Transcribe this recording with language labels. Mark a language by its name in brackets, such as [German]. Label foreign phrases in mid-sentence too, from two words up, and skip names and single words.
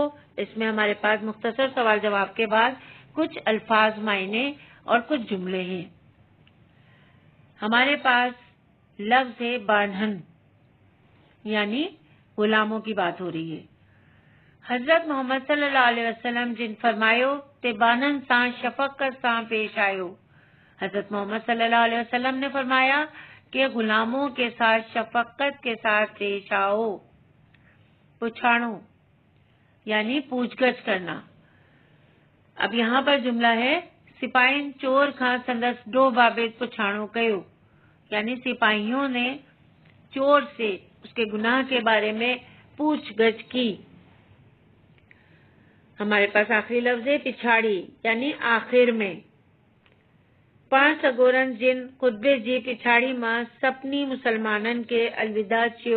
[Urdu] اس میں ہمارے پاس مختصر سوال جواب کے بعد کچھ الفاظ، معنی اور کچھ جملے ہیں۔ ہمارے پاس لفظ ہے بانہن، یعنی غلاموں کی بات ہو رہی ہے۔ [Sindhi] حضرت محمد صلی اللہ علیہ وسلم جن فرمایو تے بانن سان شفقت سان پیش آئیو۔ [Urdu] حضرت محمد صلی اللہ علیہ وسلم نے فرمایا کہ غلاموں کے ساتھ شفقت کے ساتھ پیش آؤ۔ پچھاڑو یعنی پوچھ گچھ کرنا۔ اب یہاں پر جملہ ہے [Sindhi] سپاہین چور کھاں سندس ڈو بابت پچھاڑو کیو، [Urdu] یعنی سپاہیوں نے چور سے اس کے گناہ کے بارے میں پوچھ گچھ کی۔ ہمارے پاس آخری لفظ ہے پچھاڑی، یعنی آخر میں۔ [Sindhi] پانچ سگورن جن خطبے جی پچھاڑی ماں سپنی مسلمانن کے الوداع چیو۔